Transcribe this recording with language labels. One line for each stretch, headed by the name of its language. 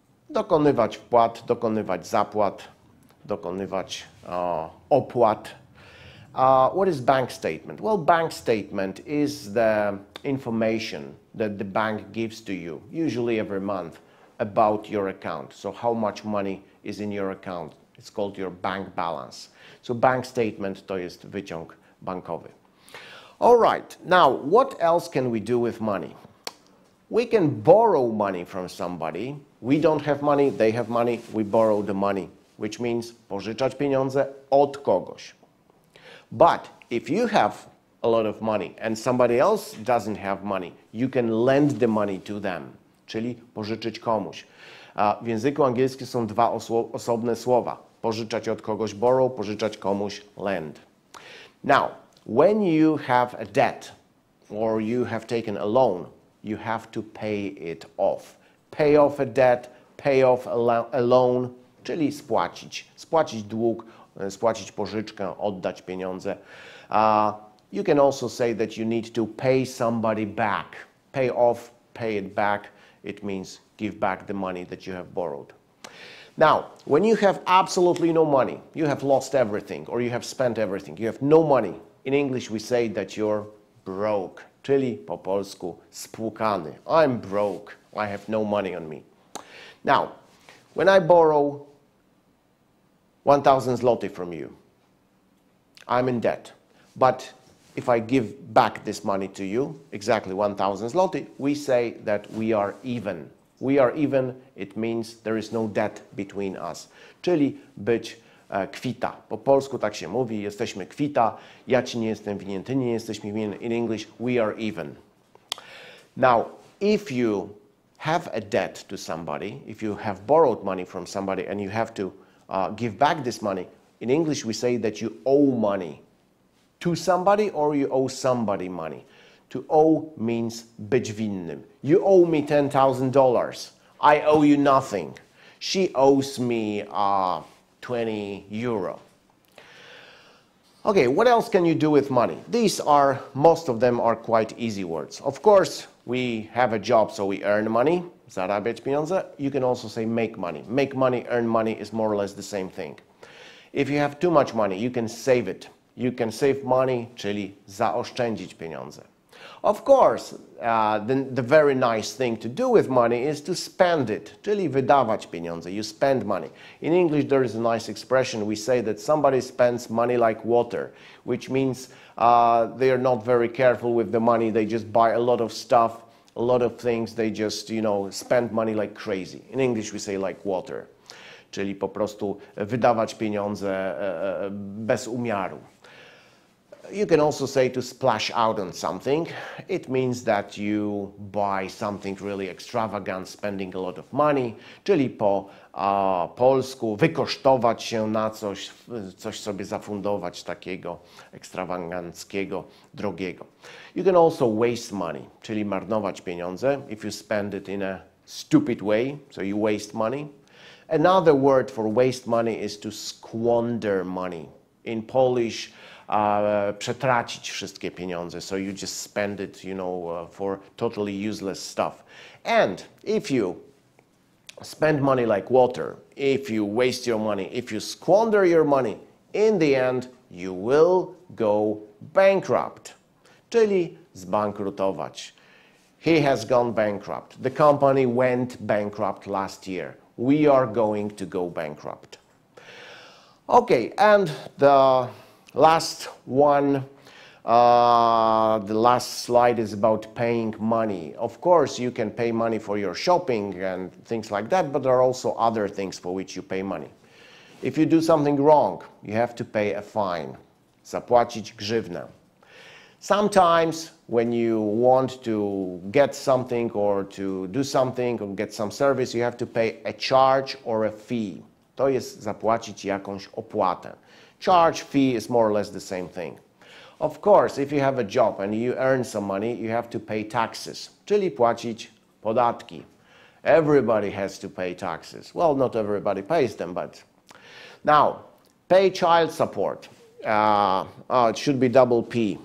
Polish: Dokonywać wpłat, dokonywać zapłat, dokonywać opłat.
English: What is bank statement? Well, bank statement is the information that the bank gives to you, usually every month, about your account. So how much money is in your account. It's called your bank balance.
Polish: So bank statement to jest wyciąg bankowy.
English: All right, now what else can we do with money? We can borrow money from somebody. We don't have money, they have money, we borrow the money, which means
Polish: pożyczać pieniądze od kogoś.
English: But if you have a lot of money and somebody else doesn't have money, you can lend the money to them,
Polish: czyli pożyczyć komuś. W języku angielskim są dwa osobne słowa. Pożyczać od kogoś borrow, pożyczać komuś lend.
English: Now, when you have a debt or you have taken a loan, you have to pay it off. Pay off a debt, pay off a loan,
Polish: czyli spłacić. Spłacić dług, spłacić pożyczkę, oddać pieniądze.
English: You can also say that you need to pay somebody back. Pay off, pay it back. It means give back the money that you have borrowed. Now, when you have absolutely no money, you have lost everything or you have spent everything, you have no money. In English we say that you're broke,
Polish: czyli po polsku spłukany.
English: I'm broke. I have no money on me. Now, when I borrow 1,000 zloty from you, I'm in debt. But if I give back this money to you, exactly 1,000 zloty, we say that we are even. We are even, it means there is no debt between us.
Polish: Czyli być kwita. Po polsku tak się mówi, jesteśmy kwita, ja ci nie jestem winien, ty nie jesteś mi winien.
English: In English, we are even. Now, if you have a debt to somebody, if you have borrowed money from somebody and you have to give back this money, in English we say that you owe money to somebody or you owe somebody money. To owe means
Polish: być winnym.
English: You owe me $10,000. I owe you nothing. She owes me 20 euro. Okay, what else can you do with money? Most of them are quite easy words. Of course, we have a job, so we earn money.
Polish: Zarabiać pieniądze.
English: You can also say make money. Make money, earn money is more or less the same thing. If you have too much money, you can save it. You can save money,
Polish: czyli zaoszczędzić pieniądze.
English: Of course, the very nice thing to do with money is to spend it,
Polish: czyli wydawać pieniądze.
English: You spend money. In English, there is a nice expression. We say that somebody spends money like water, which means they are not very careful with the money. They just buy a lot of stuff, a lot of things. They just, spend money like crazy. In English, we say like water,
Polish: czyli po prostu wydawać pieniądze bez umiaru.
English: You can also say to splash out on something. It means that you buy something really extravagant, spending a lot of money,
Polish: czyli po polsku wykosztować się na coś sobie zafundować takiego ekstrawaganckiego, drogiego.
English: You can also waste money,
Polish: czyli marnować pieniądze,
English: if you spend it in a stupid way, so you waste money. Another word for waste money is to squander money. In Polish,
Polish: przetracić wszystkie pieniądze.
English: So you just spend it, for totally useless stuff. And if you spend money like water, if you waste your money, if you squander your money, in the end you will go bankrupt. Czyli zbankrutować. He has gone bankrupt. The company went bankrupt last year. We are going to go bankrupt. Okay, and the last one, the last slide is about paying money. Of course, you can pay money for your shopping and things like that, but there are also other things for which you pay money. If you do something wrong, you have to pay a fine.
Polish: Zapłacić grzywnę.
English: Sometimes when you want to get something or to do something or get some service, you have to pay a charge or a fee.
Polish: To jest zapłacić jakąś opłatę.
English: Charge, fee is more or less the same thing. Of course, if you have a job and you earn some money, you have to pay taxes,
Polish: czyli płacić podatki.
English: Everybody has to pay taxes. Well, not everybody pays them, but... Now, pay child support. It should be double P.